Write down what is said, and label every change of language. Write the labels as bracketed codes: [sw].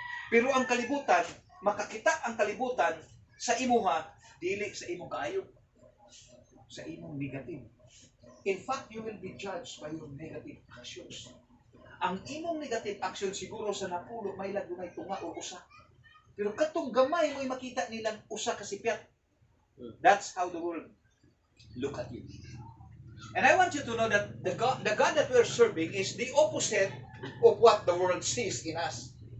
[ceb] Pero ang kalibutan, makakita ang kalibutan sa imuha dili sa imong kaayo. Sa imong negative. [en] In fact, you will be judged by your negative actions. [ceb] Ang imong negative action siguro sa napulo may lagunay tunga o usa. Pero katong gamay mo makita nilang usa ka sipyat. [en] That's how the world look at you. And I want you to know that the God that we're serving is the opposite of what the world sees in us.